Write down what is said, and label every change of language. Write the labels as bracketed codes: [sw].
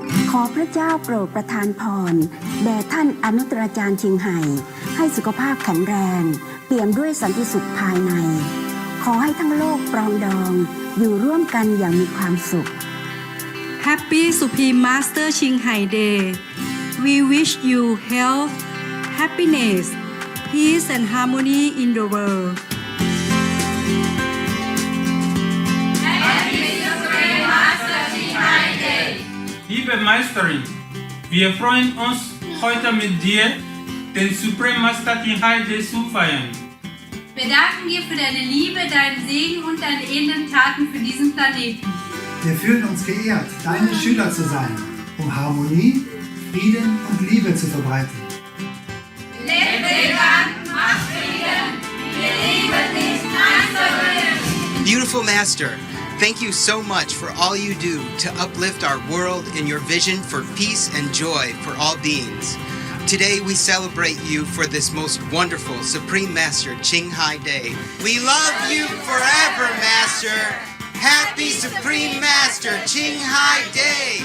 [th] ขอพระเจ้าโปรดประทานพรแด่ท่านอนุตตราจารย์ชิงไห่ให้สุขภาพแข็งแรงเปี่ยมด้วยสันติสุขภายในขอให้ทั้งโลกปรองดองอยู่ร่วมกันอย่างมีความสุข [en] Happy Supreme Master Ching Hai Day. We wish you health, happiness, peace and harmony in the world. Happy Supreme Master Ching Hai Day. [de] Liebe Meisterin, wir freuen uns heute mit dir den Supreme Master Ching Hai Day zu feiern. Wir danken dir für deine Liebe, deinen Segen und deine edlen Taten für diesen Planeten. Wir fühlen uns geehrt, deine Schüler zu sein, um Harmonie, Frieden und Liebe zu verbreiten. Leb vegan, mach Frieden, wir lieben dich, Meisterin. [en] Beautiful Master, thank you so much for all you do to uplift our world in your vision for peace and joy for all beings. Today we celebrate you for this most wonderful Supreme Master Ching Hai Day. We love you forever, Master. Happy Supreme Master Ching Hai Day.